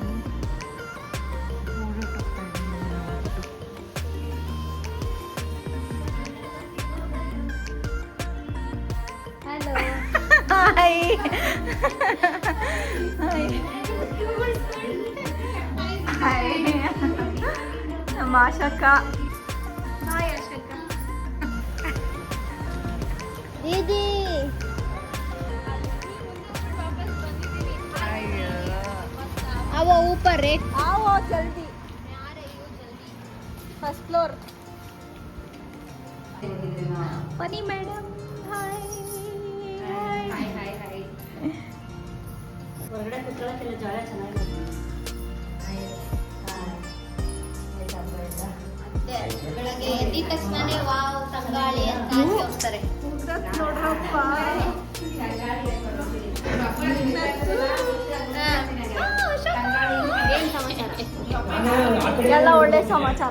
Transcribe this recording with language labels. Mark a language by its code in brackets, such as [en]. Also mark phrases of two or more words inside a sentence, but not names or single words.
[kn] ಓಡಾಟೋಗ್ತಾ [en] hello hi hi [kn] ನಮ್ಮ ಆಶಕ್ಕ. ಹಾಯ್ ಆಶಕ್ಕ. [hi] दीदी वो ऊपर रे आओ जल्दी. [en] first floor. फनी मैडम हाय. [kn] ಹೊರಗಡೆ ಕುತ್ಕೊಳ್ಳೋಕ್ಕೆಲ್ಲ ಜಾಗ ಚೆನ್ನಾಗಿದೆ. ಬೆಳಗ್ಗೆ ಎದ್ದಿದ ತಕ್ಷಣನೇ ವಾವ್ ತಂಗಾಳಿ ಅಂತ ಹೋಗ್ತಾರೆ. ನೋಡ್ರಪ್ಪ ಎಲ್ಲ ಒಳ್ಳೆ ಸಮಾಚಾರ.